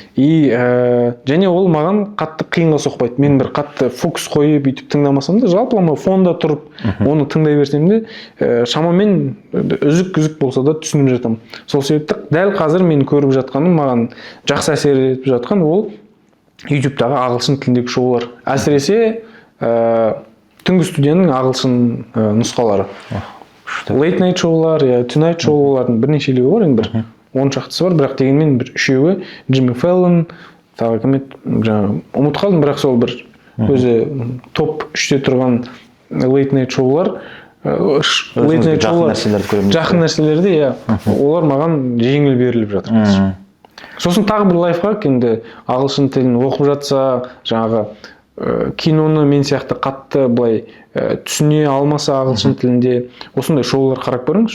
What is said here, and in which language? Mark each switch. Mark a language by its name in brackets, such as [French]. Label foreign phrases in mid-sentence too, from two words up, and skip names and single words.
[Kazakh] Және ол маған қатты қиынға соқпайды. Мен бір қатты фокус қойып бүйтіп тыңдамасам да, жалпылама фонда тұрып оны тыңдай берсем де, шамамен үзік болса да түсініп жатам. Сол себепті дәл қазір мен көріп жатқаным, маған жақсы әсер етіп жатқан ол YouTube-дағы ағылшын тіліндегі шоулар. Әсіресе түнгі студияның ағылшын нұсқалары. [English] Late night [Kazakh] шоулар, tonight шоулардың бірнешелігі бар, енді бір 10 шақтысы бар, бірақ дегенмен бір үшеуі Джимми Феллон, тағы кім еді, ұмытып қалдым, бірақ сол бір өзі топ 3-те тұрған [English] late night [Kazakh] шоулар, жақын нәрселерді, олар маған жеңіл беріліп жатыр. Сосын тағы бір лайфхак, енді ағылшын тілін оқып жатса, жаңағы киноны мен сияқты қатты былай түсіне алмаса ағылшын тілінде осындай шоулар қарап көріңіз.